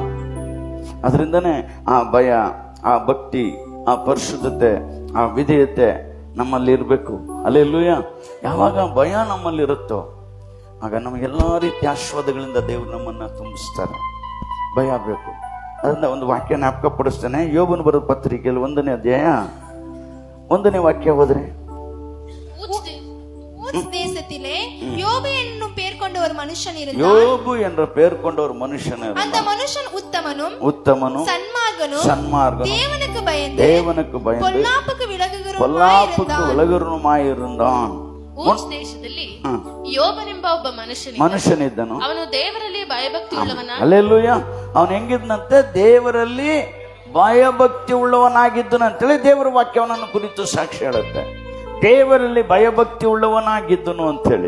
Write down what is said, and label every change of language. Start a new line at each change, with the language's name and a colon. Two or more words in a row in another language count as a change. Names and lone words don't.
Kannada: ಅದರಿಂದನೇ ಆ ಭಯ, ಆ ಭಕ್ತಿ, ಆ ಪರಿಶುದ್ಧತೆ, ಆ ವಿಧೇಯತೆ ನಮ್ಮಲ್ಲಿ ಇರಬೇಕು. ಹಲ್ಲೆಲೂಯ. ಯಾವಾಗ ಭಯ ನಮ್ಮಲ್ಲಿ ಇರುತ್ತೋ ಆಗ ನಮಗೆಲ್ಲಾ ರೀತಿಯ ಆಶೀರ್ವಾದಗಳಿಂದ ದೇವ್ರು ನಮ್ಮನ್ನ ತುಂಬಿಸ್ತಾರೆ. ಭಯ ಬೇಕು. ಅದರಿಂದ ಒಂದು ವಾಕ್ಯ ಜ್ಞಾಪಕ ಪಡಿಸ್ತೇನೆ. ಯೋಬನ ಬರೆದ ಪತ್ರಿಕೆಯಲ್ಲಿ 1ನೇ ಅಧ್ಯಾಯ 1ನೇ ವಾಕ್ಯ ಹೋದ್ರೆ,
Tamil: தேசத்திலே யோபு என்னும் பெயர் கொண்ட ஒரு மனுஷன் இருந்தான். யோபு என்ற பெயர் கொண்ட ஒரு மனுஷன் இருந்தான். அந்த மனுஷன் உத்தமனும் சன்மார்கனும் தேவனுக்கு பயந்து பொல்லாப்புக்கு விலகுறவனுமாயிருந்தான்.
Kannada: ಊಚ್ ದೇಶದಲ್ಲಿ ಯೋಬನೆಂಬ ಒಬ್ಬ ಮನುಷ್ಯನಿದ್ದನು. ಅವನು ದೇವರಲ್ಲಿ ಭಯಭಕ್ತಿ ಉಳ್ಳವನ. ಹಲ್ಲೆಲೂಯ. ಅವನು ಹೆಂಗಿದ್ನಂತೆ? ದೇವರಲ್ಲಿ ಭಯಭಕ್ತಿ ಉಳ್ಳವನಾಗಿದ್ದನು ಅಂತೇಳಿ ದೇವರ ವಾಕ್ಯವನನ್ನು ಕುರಿತು ಸಾಕ್ಷಿ ಹೇಳುತ್ತೆ. ದೇವರಲ್ಲಿ ಭಯಭಕ್ತಿ ಉಳ್ಳವನಾಗಿದ್ದನು ಅಂತೇಳಿ.